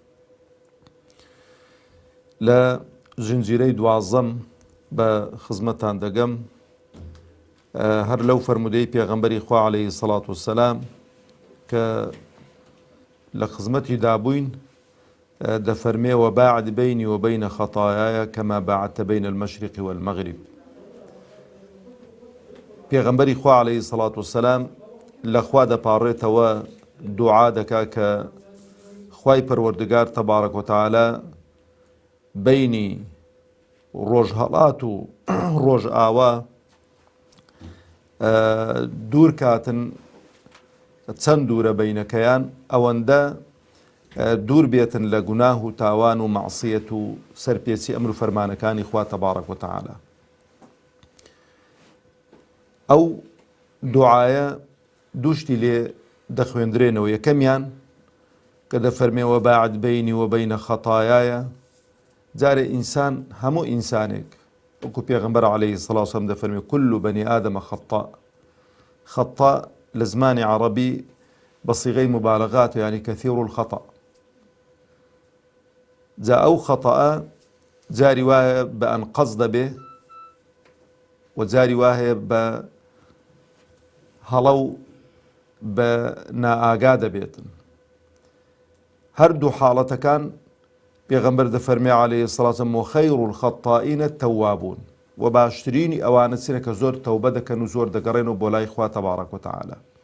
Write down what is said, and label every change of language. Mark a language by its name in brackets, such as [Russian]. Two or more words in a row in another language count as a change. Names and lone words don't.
[Central Kurdish] لە زنجیرەی دوازەم بە خزمەتتان دەگەم، هەر لەو فەرمودەی پێغەمبەری خوا [Arabic] عەلەیهی سەڵات وسەلام [Central Kurdish] کە لە خزمەتی دابووین دەفەرمێ [Arabic] وباعد بيني وبين خطاياي كما باعدت بين المشرق والمغرب. [Central Kurdish] پێغەمبەری خوا [Arabic] عەلەیهی سەڵات وسەلام [Central Kurdish] لە خوا دەپاڕێتەوە، دوعا دەکا کە خوای پەروەردگار [Arabic] تەبارەک وتەعالە [Central Kurdish] بینی ڕۆژهەڵات و ڕۆژ ئاوا دوور کاتن چەند دوورە بینەکەیان، ئەوەندە دوور بێتن لە گوناه و تاوان و مەعسیەت و سەرپێچی ئەمر و فەرمانەکانی خوا [Arabic] تەبارەک وتەعالە. [Central Kurdish] ئەو دوعایە دووشتی لێ دەخوێندرێنەوە. یەکەمیان کە دەفەرمێ [Arabic] وباعد بيني وبين خطاياي، [Central Kurdish] جارێ ئینسان هەموو ئینسانێک وەکو پێغەمبەر [Arabic] عەلەیهی سەڵات وسەلام [Central Kurdish] دەفەرمێ [Arabic] كل بني آدم خطاء. [Central Kurdish] خطاء لە زمانی عەرەبی بە [Arabic] سیغەی مبالغات، [Central Kurdish] یعنی [Arabic] كثير الخطأ. [Central Kurdish] جا ئەو خەتەئە جاری وایە بە ئەن قەز دەبێ و جاری وایە بە هەڵە و بە نائاگا دەبێتن. هەردوو حاڵەتەکان پێغەمبەر دەفەرمێ [Arabic] عەلەیهی سەڵات وسەلام وخەیر الخەطائین التەوابون، [Central Kurdish] و باشترینی ئەوانە چنە کە زۆر تەوبە دەکەن و زۆر دەگەڕێنەوە بۆ لای خوا [Arabic] تەبارەک وتەعالە.